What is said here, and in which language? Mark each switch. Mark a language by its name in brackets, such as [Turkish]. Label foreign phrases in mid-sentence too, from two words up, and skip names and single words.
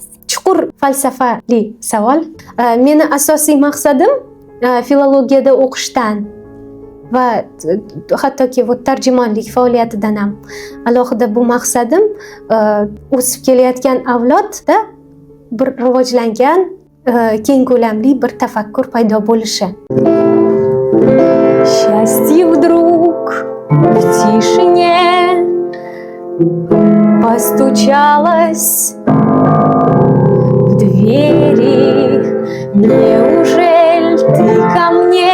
[Uzbek] Chuqur falsafali savol. Meni asosiy maqsadim filologiyada o'qishdan va hattoki tarjimonlik faoliyatidan ham alohida bu maqsadim o'sib kelayotgan avlodda bir rivojlangan keng ko'lamli bir tafakkur paydo bo'lishi. [Russian] Счастье вдруг в тишине постучалось в двери. Неужели ты ко мне?